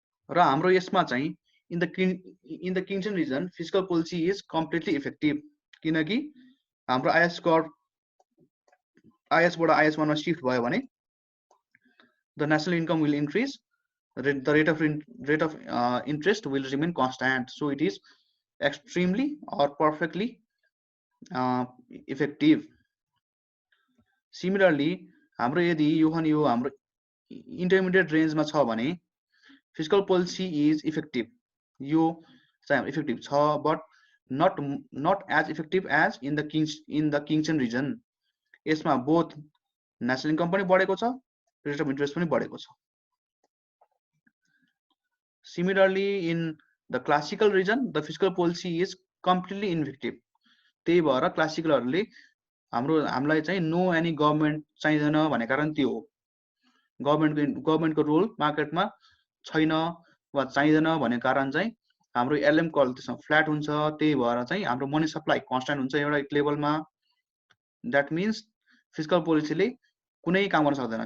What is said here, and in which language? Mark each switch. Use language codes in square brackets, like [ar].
[ne] र हाम्रो यसमा चाहिँ [en] in the Keynesian region fiscal policy is completely effective [ne] किनकि हाम्रो आइएस कर्व आइएसबाट आइएस1 मा शिफ्ट भयो भने [en] The national income will increase, the rate of interest will remain constant. So it is extremely or perfectly effective. Similarly, [ne] हाम्रो यदि यो हाम्रो [en] intermediate range [ne] मा छ भने [en] fiscal policy is effective. [ne] यो चाहिँ [en] effective [ne] छ, [en] but not as effective as in the Kingston region. [ne] यसमा [en] both national income [ne] पनि बढेको छ, [en] rate of interest [ne] पनि बढेको छ. [en] Similarly, in the classical region, the fiscal policy is completely ineffective. [ne] त्यही भएर क्लासिकलहरुले हामीलाई चाहिँ [en] no any government [ne] चाहिदैन भन्ने कारण त्यो हो। गभर्नमेन्टको रोल मार्केटमा छैन वा चाहिदैन भन्ने कारण चाहिँ हाम्रो एलएम कर्व त्यसमा फ्ल्याट हुन्छ। त्यही भएर चाहिँ हाम्रो मनी सप्लाई कन्स्ट्यान्ट हुन्छ एउटा लेभलमा। [en] that means [ne] फिस्कल पोलिसीले कुनै काम गर्न सक्दैन।